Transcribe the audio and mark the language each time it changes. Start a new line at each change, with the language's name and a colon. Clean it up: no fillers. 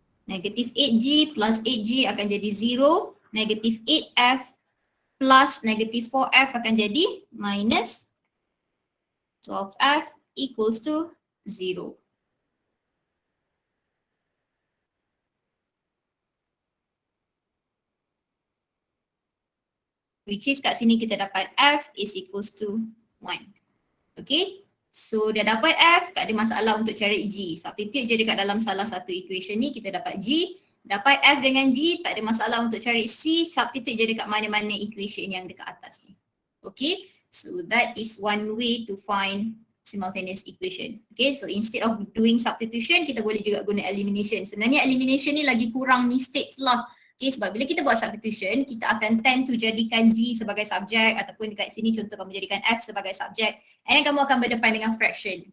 English: Negative 8G plus 8G
Malay: akan jadi
English: 0. Negative 8F plus negative 4F akan jadi minus 12F equals to 0. Which is
Malay: kat sini kita dapat
English: F is equals to 1.
Malay: Okay, so dah dapat F, tak ada masalah untuk cari G. Substitute je dekat dalam salah satu equation ni, kita dapat G. Dapat F dengan G, tak ada masalah untuk cari C, substitute je dekat mana-mana equation yang dekat atas ni.
English: Okay, so that is one way to find simultaneous equation.
Malay: Okay, so
English: instead of doing substitution,
Malay: kita boleh juga guna elimination. Sebenarnya elimination ni lagi kurang mistakes lah. Okay, sebab bila kita buat substitution, kita akan tend to jadikan G sebagai subjek, ataupun dekat sini contoh kamu jadikan F sebagai subjek, and then kamu akan berdepan dengan fraction.